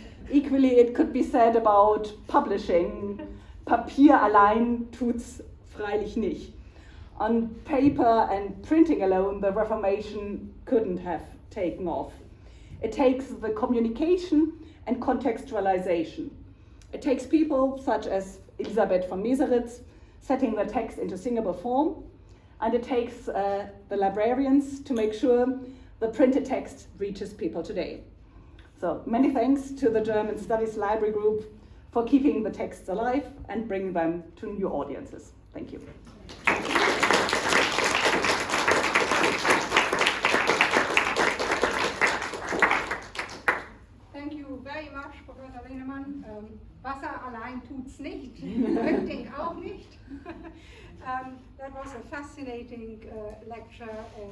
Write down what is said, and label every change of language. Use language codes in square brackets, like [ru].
[en] equally, it could be said about publishing. [de] Papier allein tut's freilich nicht. [en] On paper and printing alone, the Reformation couldn't have taken off. It takes the communication and contextualization. It takes people such as Elisabeth von Meseritz setting the text into singable form, and it takes the librarians to make sure the printed text reaches people today. So many thanks to the German Studies Library Group for keeping the texts alive and bringing them to new audiences. Thank you. Thank you very much, Professor Lehnemann. [de] Wasser allein tut's nicht, Printing auch nicht. [en] That was a fascinating lecture.